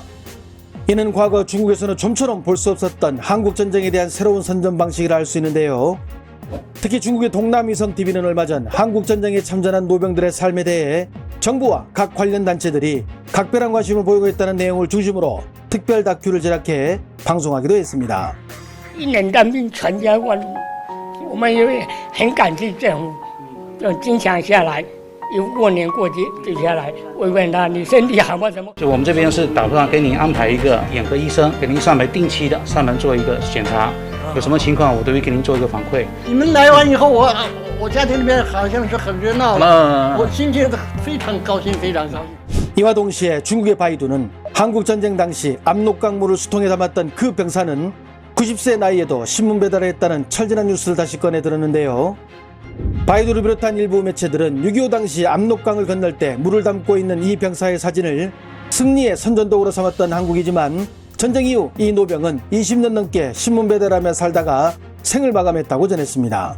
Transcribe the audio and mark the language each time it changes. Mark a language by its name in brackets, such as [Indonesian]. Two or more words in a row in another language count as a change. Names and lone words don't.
[Korean] 이는 과거 중국에서는 좀처럼 볼 수 없었던 한국전쟁에 대한 새로운 선전 방식이라 할 수 있는데요. 특히 중국의 동남위성TV는 얼마 전 한국전쟁에 참전한 노병들의 삶에 대해 정부와 각 관련 단체들이 각별한 관심을 보이고 있다는 내용을 中心으로 특별 다큐를 제작해 방송하기도 했습니다. [Chinese] 1 年当兵全家关，我们也很感激政府，经常下来，又过年过节就下来慰问他，你身体好吗？什么？就我们这边是打算给您安排一个眼科医生，给您上门定期的上门做一个检查，有什么情况我都会给您做一个反馈。你们来完以后，我家庭里面好像是很热闹了，我心情非常高兴，非常高兴。 [Korean] 이와 동시에 중국의 바이두는 한국전쟁 당시 압록강물을 수통에 담았던 그 병사는 90세 나이에도 신문 배달을 했다는 철진한 뉴스를 다시 꺼내 들었는데요. 바이두를 비롯한 일부 매체들은 6.25 당시 압록강을 건널 때 물을 담고 있는 이 병사의 사진을 승리의 선전도구로 삼았던 한국이지만 전쟁 이후 이 노병은 20년 넘게 신문 배달하며 살다가 생을 마감했다고 전했습니다.